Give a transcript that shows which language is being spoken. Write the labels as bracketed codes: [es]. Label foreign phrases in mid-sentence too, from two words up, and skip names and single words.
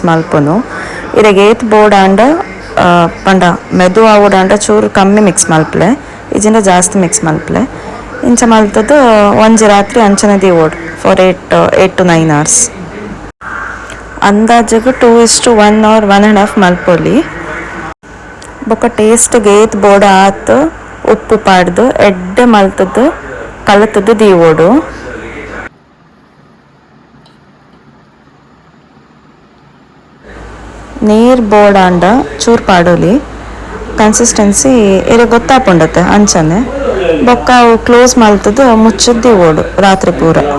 [tcy] ಮಲ್ಪುನು ಇರೆಗ್ ಏತ್ ಬೋರ್ಡ್ ಆಂಡ ಪಂಡ ಮೆದು ಆವುಡಾಂಡ ಚೂರು ಕಮ್ಮಿ ಮಿಕ್ಸ್ ಮಲ್ಪಲೆ ಇಜಿಂದ ಜಾಸ್ತಿ ಮಿಕ್ಸ್ ಮಲ್ಪಲೆ ಇಂಚ ಮಲ್ತದ್ದು ಒಂಜಿ ರಾತ್ರಿ ಅಂಚನೆ ದೀವೋಡು [en] for 8 to 9 hours. [tcy] ಅಂದಾಜಿಗೆ 2:1 or 1.5 ಮಲ್ಪೊಲಿ. ಬೊಕ್ಕ ಟೇಸ್ಟ್ಗೆ ಏತ್ ಬೋರ್ಡ್ ಆತ್ ಉಪ್ಪು ಪಾಡ್ದು ಎಡ್ಡೆ ಮಲ್ತದ್ದು ಕಲತದ್ದು ದೀವೋಡು. ನೀರು ಬೋಡಾಂಡ ಚೂರು ಪಾಡೋಲಿ ಕನ್ಸಿಸ್ಟೆನ್ಸಿ ಇರ ಗೊತ್ತಾಪುಂಡತ್ತೆ ಅಂಚನೆ ಬೊಕ್ಕ ಅವು ಕ್ಲೋಸ್ ಮಲ್ತದ್ದು ಮುಚ್ಚದ್ದಿ ಓಡು ರಾತ್ರಿ ಪೂರ.